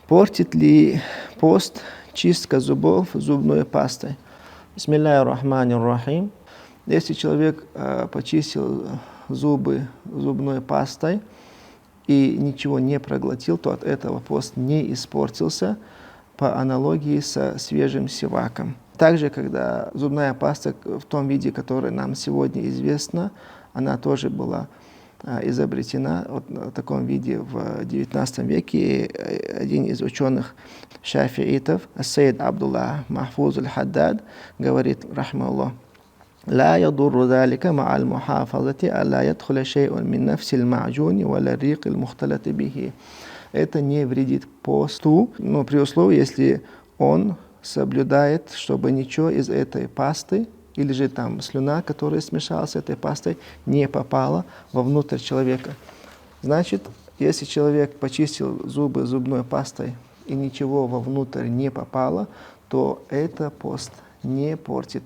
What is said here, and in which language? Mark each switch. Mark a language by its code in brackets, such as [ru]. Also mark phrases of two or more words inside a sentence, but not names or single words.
[ru] Портит ли пост чистка зубов зубной пастой? [ar] بسم الله الرحمن الرحيم. [ru] Если человек почистил зубы зубной пастой и ничего не проглотил, то от этого пост не испортился, по аналогии со свежим сиваком. Также, когда зубная паста в том виде, который нам сегодня известно, она тоже была изобретена в таком виде в XIX веке. И один из ученых шафиитов, [ar] Сейд Абдуллах Махфуз аль-Хаддад, говорит, рахмаллах: لا يضر ذلك مع المحافظة ألا يدخل شيء من نفس المعجون ولا الريق المختلط به. [ru] Это не вредит посту, но при условии, если он соблюдает, чтобы ничего из этой пасты или же там слюна, которая смешалась с этой пастой, не попала вовнутрь человека. Значит, если человек почистил зубы зубной пастой и ничего вовнутрь не попало, то это пост не портит.